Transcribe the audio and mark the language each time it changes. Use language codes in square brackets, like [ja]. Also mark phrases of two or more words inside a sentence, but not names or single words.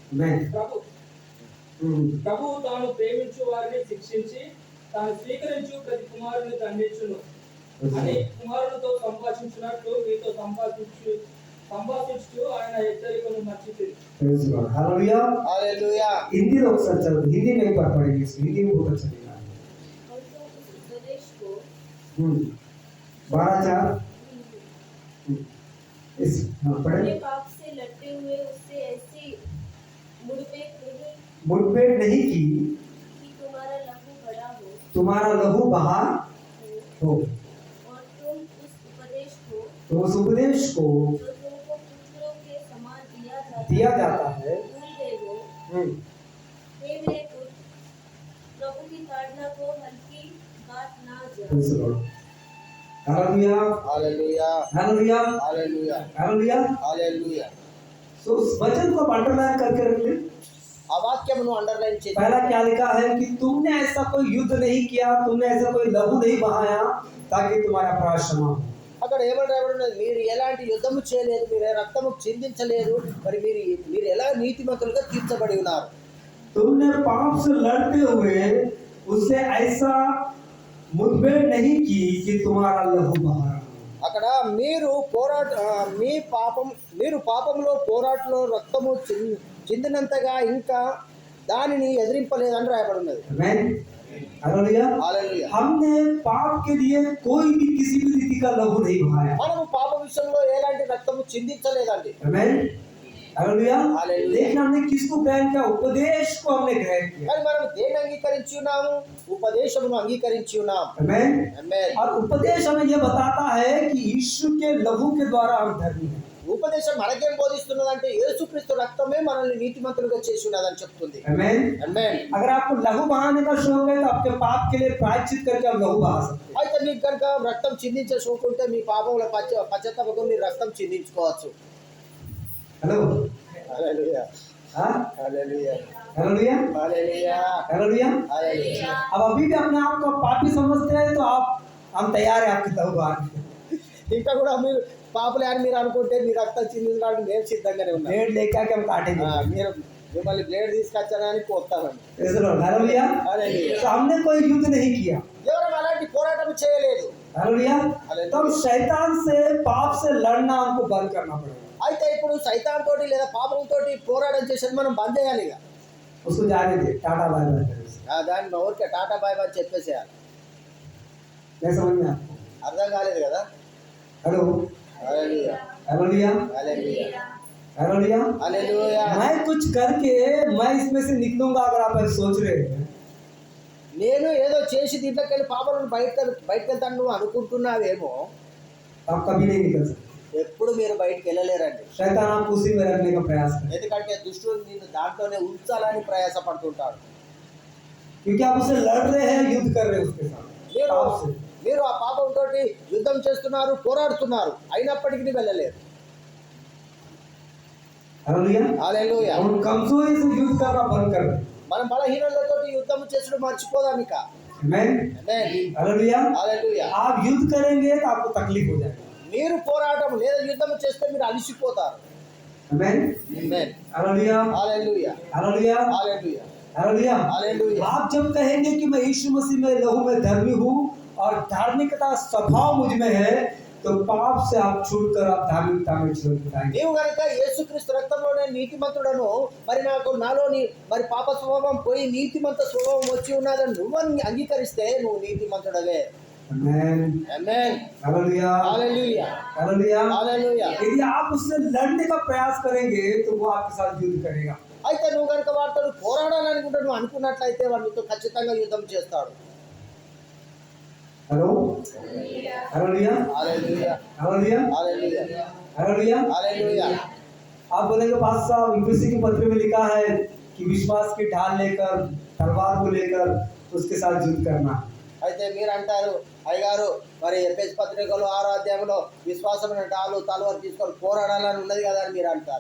[te] ప్రభువు తాను ప్రేమించు వారిని శిక్షించి తాను స్వీకరించు ప్రతి కుమారుని దండించును అని కుమారునితో సంభాషించినట్లు మీతో సంభాషించు ఆయన హెచ్చరికను మర్చిపోయి. [hi] हालेलुया। [te] హల్లెలూయా. [hi] हिंदी लोग सर चल हिंदी में एक बार पढ़ेंगे, हिंदी में बहुत अच्छा लिखा है। और तो उस उपदेश को 12:4 इस हाँ अपने पढ़े। पाप से लड़ते हुए उससे ऐसी मुठभेड़ मुठभेड़ नहीं की कि तुम्हारा लहू बड़ा हो तुम्हारा लहू बहा हो। और तुम उस उपदेश को तो उस उपदेश को जो तुमको पुत्रों के समान दिया जाता है। भूल गए हो। हम्म, हे मेरे पुत्र, प्रभु की ताड़ना को हल्की बात ना जान। [en] praise the Lord। हालेलुया [te] హల్లెలూయా. [hi] हालेलुया [te] హల్లెలూయా. [hi] हालेलुया। [te] హల్లెలూయా. [hi] सो उस वचन को अंडरलाइन करके रख ले। [te] ఆ వాక్యమును అండర్లైన్ చేసి [hi] पहला क्या लिखा है कि तुमने ऐसा कोई युद्ध नहीं किया, तुमने ऐसा कोई लहू नहीं बहाया ताकि तुम्हारा अपराध क्षमा हो। [te] అక్కడ ఏమని రాయబడి ఉన్నది? మీరు ఎలాంటి యుద్ధము చేయలేదు, మీరు రక్తము చిందించలేదు, మరి మీరు ఎలా నీతిమంతులుగా తీర్చబడి ఉన్నారు. [hi] तुमने पाप से लड़ते हुए उससे ऐसा मुठभेड़ नहीं की कि तुम्हारा लहू बहा। [te] అక్కడ మీరు పాపంలో పోరాటంలో రక్తము చిందినంతగా ఇంకా దానిని ఎదిరింపలేదని రాయబడి ఉన్నది. [hi] आमीन हालेलुया। [te] హల్లెలూయా. [hi] हमने पाप के लिए कोई भी किसी भी रीति का लहू नहीं बहाया। [te] మనము పాప విషయంలో ఎలాంటి రక్తము చిందించలేదండి. [hi] आमीन हालेलुया। हालेलुया। लेकिन हमने किसको ग्रहण किया? उपदेश को हमने ग्रहण किया। [te] కానీ మనం దేన్ని అంగీకరించి ఉన్నాము? ఉపదేశమును అంగీకరించి ఉన్నాం. [hi] आमेन। [te] ఆమేన్. [hi] और उपदेश हमें यह बताता है कि यीशु के लहू के द्वारा हम धर्मी हैं। [te] ఉపదేశం మనకేం బోధిస్తున్నదంటే యేసుక్రీస్తు రక్తమే మనల్ని నీతిమంతులుగా చేసి ఉన్నదని చెప్తుంది. [hi] आमेन। [te] ఆమేన్. [hi] अगर आपको लहू बहाने का शौक है तो आपके पाप के लिए प्रायश्चित करके आप लहू बहा सकते हैं। [te] అయితే మీకు కనుక రక్తం చిందించే షోకు ఉంటే మీ పాపముల పశ్చాత్తాపం మీరు రక్తం చిందించుకోవచ్చు. [hi] हेलो। [te] హల్లెలూయా. [hi] हाँ? [te] హల్లెలూయా. [hi] हालेलुया। [te] హల్లెలూయా. [hi] हालेलुया। [te] హల్లెలూయా. [hi] अब अभी भी अपने आप को पापी समझते हैं तो आप हम तैयार हैं आपकी लहू बहाने के लिए। [te] ఇంకా కూడా మీరు పాపలే అని మీరు అనుకుంటే మీ రక్తం చిందించడానికి మేము సిద్ధంగానే ఉన్నాం. [hi] ब्लेड लेके आके हम काटेंगे। [te] మీరు మిమ్మల్ని బ్లేడ్ తీసుకొచ్చానని పోతామండి. [en] Praise the Lord। हालेलुया। [hi] हालेलुया। तो हमने कोई युद्ध नहीं किया। [te] ఎవరు అలాంటి పోరాటం చేయలేదు. [hi] हालेलुया। हालेलुया। तो शैतान से पाप से लड़ना हमको बंद करना पड़ेगा। [te] అయితే ఇప్పుడు సైతాన్ తోటి లేదా పాపంతో పోరాటం చేసేది మనం బంద్ చేయాలి. ఇక [hi] उसको जाने दे, टाटा [en] bye bye [hi] करे। [te] దాన్ని ఊరికే టాటా [en] bye bye [te] చెప్పేసేయాలి. [hi] मैं समझ में आपको? [te] అర్థం కాలేదు కదా. [hi] हेलो। [te] హల్లెలూయా. [hi] हालेलुया। [te] హల్లెలూయా. [hi] हालेलुया। [te] హల్లెలూయా. [hi] मैं कुछ करके मैं इसमें से निकलूंगा अगर आप ऐसा सोच रहे हैं [te] నేను ఏదో చేసి దీంట్లోకి వెళ్ళి పాపలను బయటకు వెళ్తాను నువ్వు అనుకుంటున్నావేమో, [hi] तो आप कभी नहीं निकल सकते। [te] ఎప్పుడు మీరు బయటకు వెళ్ళలేరండి. [hi] शैतान आपको उसी में रखने का प्रयास करे [te] ఎందుకంటే దుష్టుడు నిన్ను దాంట్లోనే ఉంచాలని ప్రయాసపడుతుంటాడు. [hi] क्योंकि आप उससे लड़ रहे हैं, युद्ध कर रहे हैं उसके साथ [te] మీరు [hi] पाप से। [te] మీరు आ పాపంతో యుద్ధం చేస్తున్నారు, పోరాడుతున్నారు, అయినప్పటికీ వెళ్ళలేరు. [hi] हालेलुया। [te] హల్లెలూయా. [hi] हम कमजोरी से युद्ध करना बंद कर दें। [te] మనం బలహీనలతో యుద్ధం చేసుడు మర్చిపోదాం ఇక. [hi] आमेन। [te] ఆమేన్. [hi] हालेलुया। [te] హల్లెలూయా. [hi] आप युद्ध करेंगे तो आपको तकलीफ हो जाएगी। [te] మీరు పోరాటం లేదా యుద్ధం చేస్తే మీరు అలసిపోతారు. [hi] आमेन। [te] ఆమేన్. [hi] हालेलुया। [te] హల్లెలూయా. [hi] हालेलुया। [te] హల్లెలూయా. [hi] हालेलुया। हालेलुया। आप जब कहेंगे कि मैं यीशु मसीह में लहू में धर्मी हूँ और धार्मिकता स्वभाव मुझ में है, तो पाप से आप छूटकर आप धार्मिकता में जीवन बिताएंगे। [te] నీవు గనుక యేసుక్రీస్తు రక్తంలోనే నీతిమంతుడను, మరి నాలోని మరి పాప స్వభావం పోయి నీతిమంత స్వభావం వచ్చి ఉన్నదని నువ్వు అంగీకరిస్తే నువ్వు నీతిమంతుడవే. [hi] आमेन। [te] ఆమేన్. [hi] हालेलुया। [te] హల్లెలూయా. [hi] हालेलुया। [te] హల్లెలూయా. [hi] यदि आप उससे लड़ने का प्रयास करेंगे तो वो आपके साथ युद्ध करेगा। [te] అయితే నువ్వు కనుక వాటితో పోరాడాలనుకుంటే నువ్వు అనుకున్నట్లయితే వాడు నీతో ఖచ్చితంగా యుద్ధం చేస్తాడు. [hi] हेलो। हालेलुया। [te] హల్లెలూయా. [hi] हालेलुया। [te] హల్లెలూయా. [hi] हालेलुया। [te] హల్లెలూయా. [hi] आप बोलेंगे पास्टर साहब, यूपीएससी के पत्र में लिखा है कि विश्वास की ढाल लेकर तलवार को लेकर उसके साथ युद्ध करना। [te] అయితే మీరు అంటారు, అయ్యగారు మరి ఎఫెసీ పత్రికలో 6వ అధ్యాయంలో విశ్వాసమైన డాలు తలవారు తీసుకొని పోరాడాలని ఉన్నది కదా అని మీరు అంటారు.